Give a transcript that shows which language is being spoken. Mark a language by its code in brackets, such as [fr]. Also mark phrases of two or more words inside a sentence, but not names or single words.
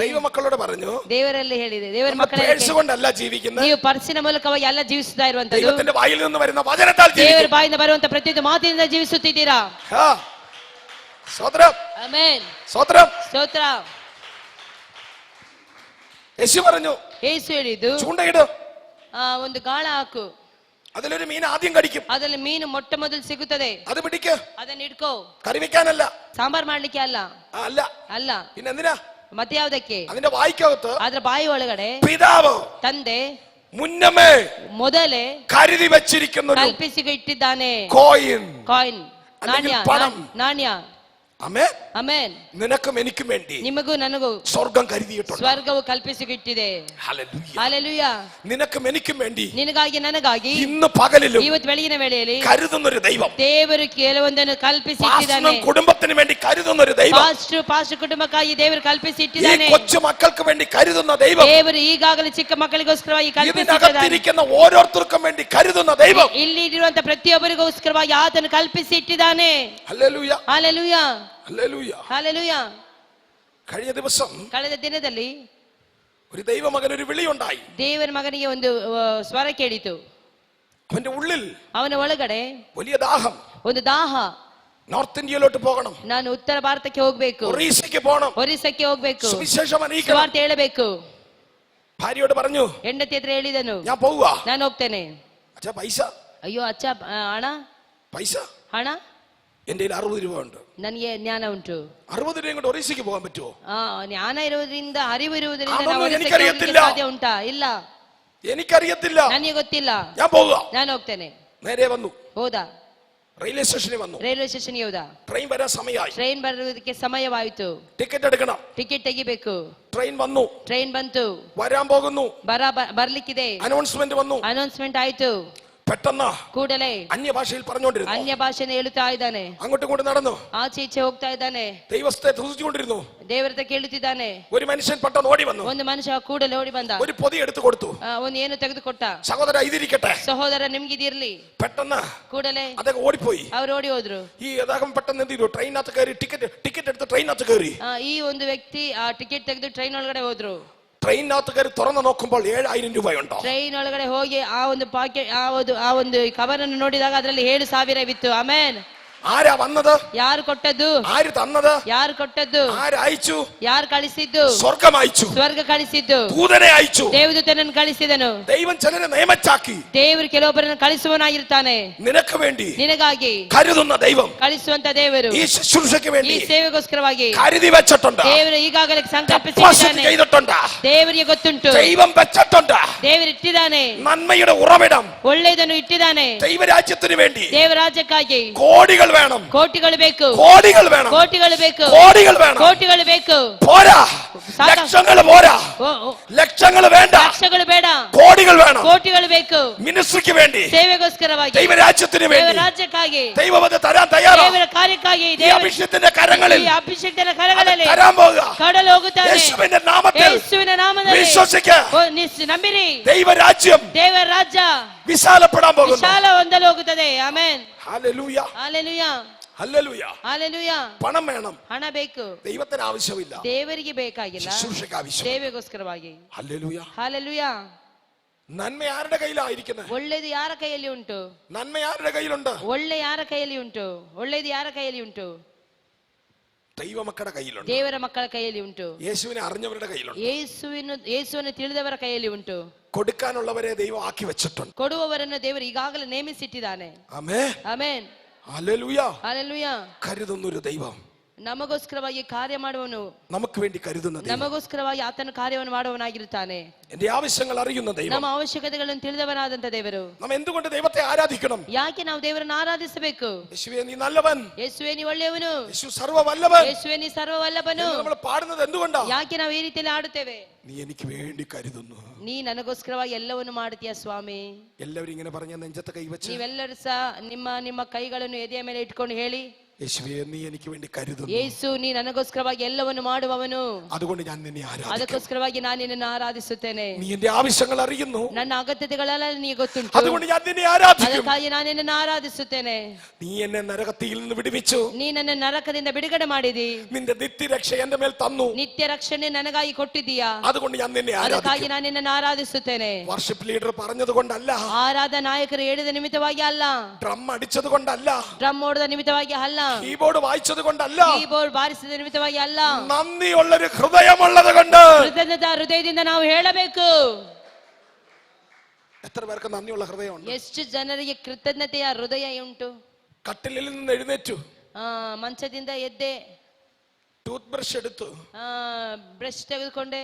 [ml] ദൈവമക്കളോട് പറഞ്ഞു, [kn] ದೇವರಲ್ಲಿ ಹೇಳಿದೆ, ದೇವರ ಮಕ್ಕಳೇ, [ml] പേഴ്സ് കൊണ്ടല്ല ജീവിക്കുന്നത്, [kn] ನೀವು ಪರ್ಸಿನ ಮೂಲಕವಾಗಿ ಎಲ್ಲ ಜೀವಿಸ್ತಾ ಇರುವಂತದ್ದು, [ml] ദൈവത്തിന്റെ വായിൽ നിന്ന് വരുന്ന വചനത്താൽ [kn] ದೇವರ [ml] ജീവിക്കും. [kn] ಬಾಯಿಂದ ಬರುವಂತ ಪ್ರತಿಯೊಂದು ಮಾತಿನಿಂದ ಜೀವಿಸುತ್ತಿದ್ದೀರಾ. [ml] ആ. സ്തോത്രം, [kn] ಆಮೆನ್, [ml] സ്തോത്രം. [kn] ಸ್ತೋತ್ರ. [ml] യേശു പറഞ്ഞു, [kn] ಯೇಸು ಹೇಳಿದ್ದು, [ml] ചൂണ്ടയിട്, [kn] ಒಂದು ಗಾಳ ಹಾಕು, [ml] അതിലൊരു മീൻ ആദ്യം കടിക്കും, [kn] ಅದರಲ್ಲಿ ಮೀನು ಮೊಟ್ಟ ಮೊದಲು ಸಿಗುತ್ತದೆ, [ml] അത് പിടിക്ക്. [kn] ಅದನ್ನ ಇಟ್ಕೋ. [ml] കറി വെക്കാനല്ല, [kn] ಸಾಂಬಾರ್ ಮಾಡ್ಲಿಕ್ಕೆ ಅಲ್ಲ, [ml] അല്ല, [kn] ಅಲ್ಲ, [ml] പിന്നെ എന്തിനാ? [kn] ಮತ್ತೆ ಯಾವ್ದಕ್ಕೆ? [ml] അതിന്റെ വായിക്കകത്ത് [kn] ಅದ್ರ ಬಾಯಿ ಒಳಗಡೆ [ml] പിതാവ് [kn] ತಂದೆ [ml] മുന്നമേ [kn] ಮೊದಲೇ [ml] കരുതി വെച്ചിരിക്കുന്ന ഒരു [kn] ಕಲ್ಪಿಸಿ ಇಟ್ಟಿದ್ದಾನೆ. [ml] കോയിൻ, [kn] ಕಾಯಿನ್, [ml] അല്ലെങ്കിൽ [kn] ನಾಣ್ಯ, [ml] പണം. [kn] ನಾಣ್ಯ. [ml] ആമേൻ. [kn] ಆಮೆನ್. [ml] നിനക്കും എനിക്കും വേണ്ടി [kn] ನಿಮಗೂ ನನಗೂ [ml] സ്വർഗം കരുതിയിട്ടുണ്ട്. [kn] ಸ್ವರ್ಗವು ಕಲ್ಪಿಸಿ ಇಟ್ಟಿದೆ. [ml] ഹല്ലേലൂയ. [kn] ಹಲ್ಲೆಲೂಯಾ. [ml] നിനക്കും എനിക്കും വേണ്ടി [kn] ನಿನಗಾಗಿ ನನಗಾಗಿ [ml] ഇന്ന് പകലിലും [kn] ಇವತ್ತು ಬೆಳಗಿನ ವೇಳೆಯಲ್ಲಿ [ml] കരുതുന്നൊരു ദൈവം, [kn] ದೇವರು ಕೆಲವೊಂದನ್ನು ಕಲ್ಪಿಸಿ ಇಟ್ಟಿದ್ದಾನೆ. [ml] പാസ്റ്ററിനും കുടുംബത്തിന് വേണ്ടി കരുതുന്നൊരു ദൈവം, [kn] ಪಾಸ್ಟರ್ ಕುಟುಂಬಕ್ಕಾಗಿ ದೇವರು ಕಲ್ಪಿಸಿ [ml] ഈ [kn] ಇಟ್ಟಿದ್ದಾನೆ. [ml] കൊച്ചു മക്കൾക്ക് വേണ്ടി കരുതുന്ന ദൈവം, [kn] ದೇವರು ಈಗಾಗಲೇ ಚಿಕ್ಕ ಮಕ್ಕಳಿಗೋಸ್ಕರವಾಗಿ ಕಲ್ಪಿಸಿದ್ದಾನೆ. [ml] ഇതിനകത്തിരിക്കുന്ന ഓരോരുത്തർക്കും വേണ്ടി കരുതുന്ന ദൈവം, [kn] ಇಲ್ಲಿ ಇರುವಂತ ಪ್ರತಿಯೊಬ್ಬರಿಗೋಸ್ಕರವಾಗಿ ಆತನು ಕಲ್ಪಿಸಿ ಇಟ್ಟಿದ್ದಾನೆ. [ml] ഹല്ലേലൂയ. [kn] ಹಲ್ಲೆಲೂಯಾ. [ml] ഹല്ലേലൂയ. [kn] ಹಲ್ಲೆಲೂಯಾ. [ml] കഴിഞ്ഞ ദിവസം [kn] ಕಳೆದ ದಿನದಲ್ಲಿ [ml] ഒരു ദൈവമകൻ ഒരു വിളിയുണ്ടായി. [kn] ದೇವರ ಮಗನಿಗೆ ಒಂದು ಸ್ವರ ಕೇಳಿತು. [ml] അവന്റെ ഉള്ളിൽ [kn] ಅವನ ಒಳಗಡೆ [ml] വലിയ ദാഹം. [kn] ಒಂದು ದಾಹ. [ml] നോർത്ത് ഇന്ത്യയിലോട്ട് പോകണം, [kn] ನಾನು ಉತ್ತರ ಭಾರತಕ್ಕೆ ಹೋಗ್ಬೇಕು, [ml] ഒറീസയ്ക്ക് പോകണം, [kn] ಒರಿಸ್ಸಕ್ಕೆ ಹೋಗ್ಬೇಕು, [ml] സുവിശേഷം അറിയിക്കണം. [kn] ಸುವಾರ್ತೆ ಹೇಳಬೇಕು. [ml] ഭാര്യയോട് പറഞ്ഞു, [kn] ಹೆಂಡತಿ ಹತ್ರ ಹೇಳಿದನು, [ml] ഞാൻ പോവുക. [kn] ನಾನು ಹೋಗ್ತೇನೆ. [ml] അച്ഛാ പൈസ, [kn] ಅಯ್ಯೋ ಅಚ್ಚ, ಹಣ, [ml] പൈസ [kn] ಹಣ, [ml] എന്റെ 60 രൂപ ഉണ്ട്. [kn] ನನಗೆ ಜ್ಞಾನ ಉಂಟು. [ml] 60 രൂപയും കൊണ്ട് ഒറീസയ്ക്ക് പോകാൻ പറ്റുമോ? [kn] ಜ್ಞಾನ ಇರುವುದರಿಂದ, ಅರಿವು ಇರುವುದರಿಂದ [ml] ಅതൊന്നും [kn] ನಾವು ಒರಿಸ್ಸಕ್ಕೆ [ml] എനിക്കറിയത്തില്ല. [kn] ಹೋಗ್ಲಿಕ್ಕೆ ಸಾಧ್ಯ ಉಂಟಾ? ಇಲ್ಲ, [ml] എനിക്കറിയത്തില്ല, [kn] ನನಗೆ ಗೊತ್ತಿಲ್ಲ, [ml] ഞാൻ പോവുക. [kn] ನಾನು ಹೋಗ್ತೇನೆ. [ml] നേരെ വന്നു. [kn] ಹೋದ. [en] railway station [ml] വന്നു. [en] railway station [kn] ಹೋದ. [ml] ട്രെയിൻ വരാൻ സമയമായി. [kn] ಟ್ರೈನ್ ಬರೋದಕ್ಕೆ ಸಮಯವಾಯಿತು. [ml] ಟಿಕೆಟ್ എടുക്കണം. [kn] ಟಿಕೆಟ್ ತೆಗಿಬೇಕು. [ml] ട്രെയിൻ വന്നു. [kn] ಟ್ರೈನ್ ಬಂತು. [ml] വരാൻ പോകുന്നു. [kn] ಬರ್ಲಿಕ್ಕಿದೆ. [ml] അനൗൺസ്മെന്റ് വന്നു. [kn] ಅನೌನ್ಸ್ಮೆಂಟ್ ಆಯ್ತು. [ml] പെട്ടെന്ന് [kn] ಕೂಡಲೇ [ml] അന്യഭാഷയിൽ പറഞ്ഞുകൊണ്ടിരുന്നു. [kn] ಅನ್ಯ ಭಾಷೆನ ಹೇಳುತ್ತಾ ಇದ್ದಾನೆ. [ml] അങ്ങോട്ടും ഇങ്ങോട്ടും നടന്നു. [kn] ಆಚೆ ಈಚೆ ಹೋಗ್ತಾ ಇದ್ದಾನೆ. [ml] ദൈവത്തെ സ്തുതിച്ചുകൊണ്ടിരുന്നു. [kn] ದೇವರತ್ರ ಕೇಳುತ್ತಿದ್ದಾನೆ. [ml] ഒരു മനുഷ്യൻ പെട്ടെന്ന് ഓടി വന്നു. [kn] ಒಂದು ಮನುಷ್ಯ ಕೂಡಲೇ ಓಡಿ ಬಂದ. [ml] ഒരു പൊതി എടുത്തു കൊടുത്തു. [kn] ಒಂದು ಏನು ತೆಗೆದುಕೊಟ್ಟ. [ml] സഹോദര ഇതിരിക്കട്ടെ. [kn] ಸಹೋದರ ನಿಮ್ಗಿದಿರ್ಲಿ. [ml] പെട്ടെന്ന് [kn] ಕೂಡಲೇ [ml] അദ്ദേഹം ഓടിപ്പോയി. [kn] ಅವರು ಓಡಿ ಹೋದ್ರು. [ml] ഈ അദ്ദേഹം പെട്ടെന്ന് എന്ത് ചെയ്തു? ട്രെയിനകത്ത് കയറി ടിക്കറ്റ് എടുത്ത് ട്രെയിനകത്ത് കയറി. [kn] ಈ ಒಂದು ವ್ಯಕ್ತಿ ಆ ಟಿಕೆಟ್ ತೆಗೆದು ಟ್ರೈನ್ ಒಳಗಡೆ ಹೋದ್ರು. [ml] ട്രെയിനകത്ത് കയറി തുറന്നു നോക്കുമ്പോൾ 7000 രൂപയുണ്ടോ? [kn] ಟ್ರೈನ್ ಒಳಗಡೆ ಹೋಗಿ ಆ ಒಂದು ಪಾಕೆಟ್ ಆ ಒಂದು ಕವರ್ ಅನ್ನು ನೋಡಿದಾಗ ಅದರಲ್ಲಿ 7,000 ಇತ್ತು. ಆಮೇನ್. [ml] ആരാ വന്നത്? [kn] ಯಾರು ಕೊಟ್ಟದ್ದು? [ml] ആര് തന്നത്? [kn] ಯಾರು ಕೊಟ್ಟದ್ದು? [ml] ആര് അയച്ചു? [kn] ಯಾರು ಕಳಿಸಿದ್ದು? [ml] സ്വർഗം അയച്ചു. [kn] ಸ್ವರ್ಗ ಕಳಿಸಿದ್ದು. [ml] ദൂതനെ അയച്ചു. [kn] ದೇವದೂತನನ್ನು ಕಳಿಸಿದನು. [ml] ദൈവം ചിലരെ നിയമിച്ചാക്കി. [kn] ದೇವರು ಕೆಲವೊಬ್ಬರನ್ನು ಕಳಿಸುವನಾಗಿರ್ತಾನೆ. [ml] നിനക്ക് വേണ്ടി [kn] ನಿನಗಾಗಿ [ml] കരുതുന്ന ദൈവം [kn] ಕಳಿಸುವಂತ ದೇವರು [ml] ഈ ശുശ്രൂഷയ്ക്ക് [kn] ಈ [ml] വേണ്ടി [kn] ಸೇವೆಗೋಸ್ಕರವಾಗಿ [ml] കരുതി വെച്ചിട്ടുണ്ട്. [kn] ದೇವರು ಈಗಾಗಲೇ ಸಂಕಲ್ಪಿಸಿದ್ದಾನೆ. [ml] ചെയ്തിട്ടുണ്ട്. [kn] ದೇವರಿಗೆ ಗೊತ್ತುಂಟು. [ml] ദൈവം വെച്ചിട്ടുണ്ട്. [kn] ದೇವರು ಇಟ್ಟಿದ್ದಾನೆ. [ml] നന്മയുടെ ഉറവിടം [kn] ಒಳ್ಳೆಯದನ್ನು ಇಟ್ಟಿದ್ದಾನೆ. [ml] ദൈവരാജ്യത്തിന് വേണ്ടി [kn] ದೇವರಾಜ್ಯಕ್ಕಾಗಿ [ml] കോടികൾ വേണം. [kn] ಕೋಟಿಗಳು ಬೇಕು. [ml] കോടികൾ വേണം. [kn] ಕೋಟಿಗಳು ಬೇಕು. [ml] കോടികൾ വേണം. [kn] ಕೋಟಿಗಳು ಬೇಕು. [ml] പോരാ. ലക്ഷങ്ങൾ പോരാ. ലക്ഷങ്ങൾ വേണ്ട. [kn] ಲಕ್ಷಗಳು ಬೇಡ. [ml] കോടികൾ വേണം. [kn] ಕೋಟಿಗಳು ಬೇಕು. [ml] മിനിസ്ട്രിക്ക് വേണ്ടി, [kn] ಸೇವೆಗೋಸ್ಕರವಾಗಿ, [ml] ദൈവരാജ്യത്തിന് വേണ്ടി, [kn] ರಾಜ್ಯಕ್ಕಾಗಿ, [ml] ദൈവം അത് തരാൻ തയ്യാറാണ്. [kn] ದೇವರ ಕಾರ್ಯಕ್ಕಾಗಿ [ml] ഈ അഭിഷേകത്തിന്റെ കരങ്ങളിൽ, [kn] ಈ ಅಭಿಷೇಕದ ಕರಗಳಲ್ಲಿ [ml] തരാൻ പോകുക. [kn] ಕಡಲು ಹೋಗುತ್ತಾನೆ. [ml] യേശുവിന്റെ നാമത്തിൽ, [kn] ಯೇಸುವಿನ ನಾಮದಲ್ಲಿ [ml] വിശ്വസിക്കുക. [kn] ನಂಬಿರಿ. [ml] ദൈവരാജ്യം, [kn] ದೇವರ ರಾಜ್ಯ [ml] വിശാലപ്പെടാൻ പോകുന്നു. [kn] ವಿಶಾಲ ಹೊಂದಲು ಹೋಗುತ್ತದೆ. ಆಮೆನ್. [ml] ഹല്ലേലൂയ, [kn] ಹಲ್ಲೆಲೂಯ, [ml] ഹല്ലേലൂയ. [kn] ಹಲ್ಲೆಲೂಯ. [ml] പണം വേണം. [kn] ಹಣ ಬೇಕು. [ml] ദൈവത്തിന് ആവശ്യമില്ല. [kn] ದೇವರಿಗೆ ಬೇಕಾಗಿಲ್ಲ, [ml] ശുശ്രൂഷയ്ക്ക് ആവശ്യം. [kn] ಸೇವೆಗೋಸ್ಕರವಾಗಿ. [ml] ഹല്ലേലൂയ, [kn] ಹಲ್ಲೆಲೂಯ. [ml] നന്മ ആരുടെ കയ്യിലായിരിക്കുന്നത്? [kn] ಒಳ್ಳೆಯದು ಯಾರ ಕೈಯಲ್ಲಿ ಉಂಟು? [ml] നന്മ ആരുടെ കയ്യിലുണ്ട്? [kn] ಒಳ್ಳೆ ಯಾರ ಕೈಯಲ್ಲಿ ಉಂಟು? ಒಳ್ಳೆಯದು ಯಾರ ಕೈಯಲ್ಲಿ ಉಂಟು? [ml] ദൈവമക്കളുടെ കയ്യിലുണ്ട്. [kn] ದೇವರ ಮಕ್ಕಳ ಕೈಯಲ್ಲಿ ಉಂಟು. [ml] യേശുവിനെ അറിഞ്ഞവരുടെ കയ്യിലുണ്ട്. [kn] ಯೇಸುವನ್ನು ತಿಳಿದವರ ಕೈಯಲ್ಲಿ ಉಂಟು. [ml] കൊടുക്കാനുള്ളവരെ ദൈവം ആക്കി വെച്ചിട്ടുണ്ട്. [kn] ಕೊಡುವವರನ್ನು ದೇವರು ಈಗಾಗಲೇ ನೇಮಿಸಿಟ್ಟಿದ್ದಾನೆ. [ml] ആമേൻ, [kn] ಆಮೆನ್. [ml] ഹല്ലേലൂയ. [kn] ಹಲ್ಲೆಲೂಯ. [ml] കരുതുന്നൊരു ദൈവം, [kn] ನಮಗೋಸ್ಕರವಾಗಿ ಕಾರ್ಯ ಮಾಡುವನು, [ml] നമുക്ക് വേണ്ടി കരുതുന്ന ദൈവം, [kn] ನಮಗೋಸ್ಕರವಾಗಿ ಆತನ ಕಾರ್ಯವನ್ನು ಮಾಡುವನಾಗಿರುತ್ತಾನೆ. [ml] എന്റെ ആവശ്യങ്ങൾ അറിയുന്ന ദൈവം, [kn] ನಮ್ಮ ಅವಶ್ಯಕತೆಗಳನ್ನು ತಿಳಿದವನಾದಂತ ದೇವರು. [ml] നാം എന്തുകൊണ്ട് ദൈവത്തെ ആരാധിക്കണം? [kn] ಯಾಕೆ ನಾವು ದೇವರನ್ನು ಆರಾಧಿಸಬೇಕು? [ml] യേശുവേ നീ നല്ലവൻ, [kn] ಯೇಸುವೇ ನೀ ಒಳ್ಳೆಯವನು, [ml] യേശു സർവ്വവല്ലഭൻ [kn] ಯೇಸುವೇ ನೀ ಸರ್ವವಲ್ಲಭನು. [ml] നമ്മൾ പാടുന്നത് എന്തുകൊണ്ടാ? [kn] ಯಾಕೆ ನಾವು ಈ ರೀತಿಯಲ್ಲಿ ಆಡುತ್ತೇವೆ? [ml] നീ എനിക്ക് വേണ്ടി കരുതുന്നു. [kn] ನೀ ನನಗೋಸ್ಕರವಾಗಿ ಎಲ್ಲವನ್ನು ಮಾಡುತ್ತೀಯ ಸ್ವಾಮಿ. [ml] എല്ലാവരും ഇങ്ങനെ പറഞ്ഞ നെഞ്ചത്ത് കൈവച്ച് [kn] ನೀವೆಲ್ಲರೂ ಸಹ ನಿಮ್ಮ ಕೈಗಳನ್ನು ಎದೆಯ ಮೇಲೆ ಇಟ್ಕೊಂಡು ಹೇಳಿ, [ml] യേശുവേ നീ എനിക്ക് വേണ്ടി കരുതുന്നു. [kn] ಯೇಸು ನೀ ನನಗೋಸ್ಕರವಾಗಿ ಎಲ್ಲವನ್ನು ಮಾಡುವವನು, [ml] അതുകൊണ്ട് ഞാൻ നിന്നെ ആരാധിക്കും. [kn] ಅದಕ್ಕೋಸ್ಕರವಾಗಿ ನಾನು ನಿನ್ನನ್ನು ಆರಾಧಿಸುತ್ತೇನೆ. [ml] നീ എന്റെ ആവശ്യങ്ങൾ അറിയുന്നു, [kn] ನನ್ನ ಅಗತ್ಯತೆಗಳೆಲ್ಲ ನೀ ಗೊತ್ತುಂಟು, [ml] അതുകൊണ്ട് ഞാൻ നിന്നെ ആരാധിക്കും. [kn] ಅದಕ್ಕಾಗಿ ನಾನು ನಿನ್ನನ್ನು ಆರಾಧಿಸುತ್ತೇನೆ. [ml] നീ എന്നെ നരകത്തിൽ നിന്ന് വിടുവിച്ചു, [kn] ನೀ ನನ್ನ ನರಕದಿಂದ ಬಿಡುಗಡೆ ಮಾಡಿದಿ, [ml] നിന്റെ നിത്യരക്ഷ എന്റെ മേൽ തന്നു, [kn] ನಿತ್ಯ ರಕ್ಷಣೆ ನನಗಾಗಿ ಕೊಟ್ಟಿದ್ದೀಯಾ, [ml] അതുകൊണ്ട് ഞാൻ നിന്നെ [kn] ಅದಕ್ಕಾಗಿ [ml] ആരാധിക്കും. [kn] ನಾನು ನಿನ್ನನ್ನು ಆರಾಧಿಸುತ್ತೇನೆ. [en] worship leader [ml] പറഞ്ഞത് കൊണ്ടല്ല, [kn] ಆರಾಧ ನಾಯಕರು ಹೇಳಿದ ನಿಮಿತ್ತವಾಗಿ ಅಲ್ಲ, [ml] ഡ്രം അടിച്ചത് കൊണ്ടല്ല, [kn] ಡ್ರಮ್ ಹೊಡೆದ ನಿಮಿತ್ತವಾಗಿ ಅಲ್ಲ, [ml] കീബോർഡ് വായിച്ചത് കൊണ്ടല്ല, [kn] ಕೀಬೋರ್ಡ್ ಬಾರಿಸಿದ ನಿಮಿತ್ತವಾಗಿ ಅಲ್ಲ, [ml] നന്ദിയുള്ളൊരു ഹൃദയമുള്ളത് കൊണ്ട്. [kn] ಕೃತಜ್ಞತಾ ಹೃದಯದಿಂದ ನಾವು ಹೇಳಬೇಕು. [ml] എത്ര പേർക്ക് നന്ദിയുള്ള ഹൃദയമുണ്ട്? [kn] ಎಷ್ಟು ಜನರಿಗೆ ಕೃತಜ್ಞತೆಯ ಹೃದಯ ಉಂಟು? [ml] കട്ടിലിൽ നിന്ന് എഴുന്നേറ്റു, [kn] ಮಂಚದಿಂದ ಎದ್ದೆ, [en] tooth brush [ml] എടുത്തു, [kn] ಬ್ರಷ್ ತೆಗೆದುಕೊಂಡೆ,